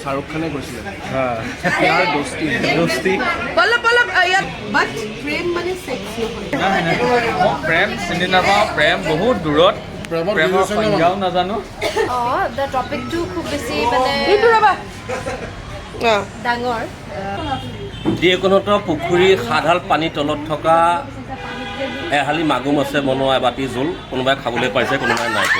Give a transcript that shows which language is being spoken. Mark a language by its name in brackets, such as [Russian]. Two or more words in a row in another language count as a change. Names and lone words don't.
[Assamese] খানে কৈছিলে [Hindi] यार दोस्ती दोस्ती पल्लव यार बट प्रेम माने सेक्स [Assamese] प्रेम চিনি নাপাওঁ প্ৰেম বহুত দূৰত প্ৰেমৰ সংজ্ঞাও নাজানো দ্য টপিকটো খুব বেছি মানে ডাঙৰ যিকোনোতো পুখুৰীৰ সাধাল পানীৰ তলত থকা এহালি মাগুৰ মাছে বনোৱা এবাতি জোল কোনোবাই খাবলৈ পাইছে কোনোবাই নাই পোৱা